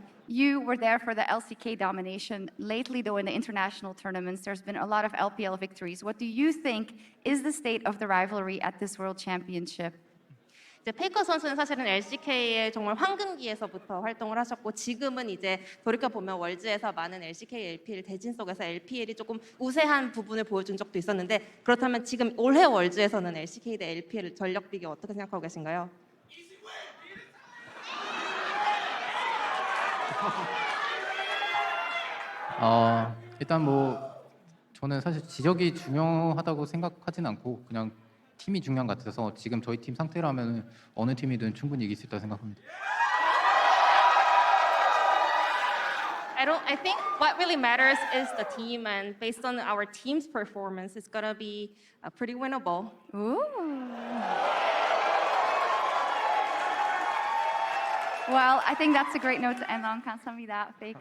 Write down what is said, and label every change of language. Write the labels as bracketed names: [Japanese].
[English] You were there for the LCK domination. Lately, though, in the international tournaments, there's been a lot of LPL victories. What do you think is the state of the rivalry at this World Championship? [Korean] 이제 페이커 선수는 사실은 LCK의 정말 황금기에서부터 활동을 하셨고 지금은 이제 돌이켜 보면 월즈에서 많은 LCK, LPL 대진 속에서 LPL이 조금 우세한 부분을 보여준 적도 있었는데, 그렇다면 지금 올해 월즈에서는 LCK 대 LPL 전력 비교 어떻게 생각하고 계신가요? 일단 뭐 저는 사실 지적이 중요하다고 생각하진 않고 그냥 팀이 중요한 것 같아서 지금 저희 팀 상태라면 어느 팀이든 충분히 이길 수 있다고 생각합니다. [English] I think what really matters is the team, and based on our team's performance, it's gonna be pretty winnable. Ooh. Well, I think that's a great note to end on. [Korean] 감사합니다, [English] Faker